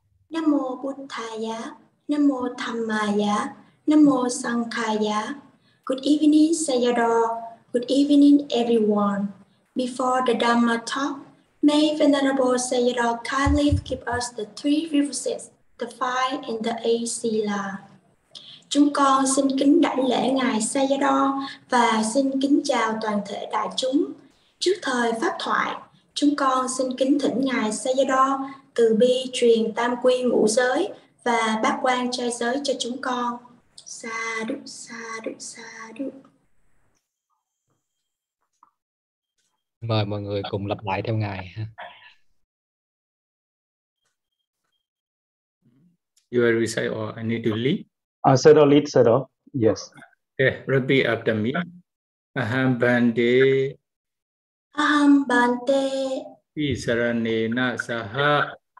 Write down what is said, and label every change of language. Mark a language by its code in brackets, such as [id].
[vi] Nam mô Bụt Thầy giá, Nam mô Tham Mà giá, Nam mô Sang Khai giá. [en] Good evening, Sayadaw. Good evening, everyone. Before the Dharma talk, may Venerable Sayadaw kindly give us the three requisites, the five and the eight sila. [vi] Chúng con xin kính đảnh lễ Ngài Sayadaw và xin kính chào toàn thể đại chúng. Trước thời pháp thoại, chúng con xin kính thỉnh Ngài Sayadaw từ bi truyền tam quy ngũ giới và bát quan trai giới cho chúng con. [pi] Sa đụng, sa đụng, sa đụng. [vi] Mời mọi người cùng lặp lại theo ngài ha. [en] You are recite or I need to lead? Sado lead, Sado. Yes. Okay, repeat after me. [pi] Aham bhante. Aham bhante. Ti saranena saha.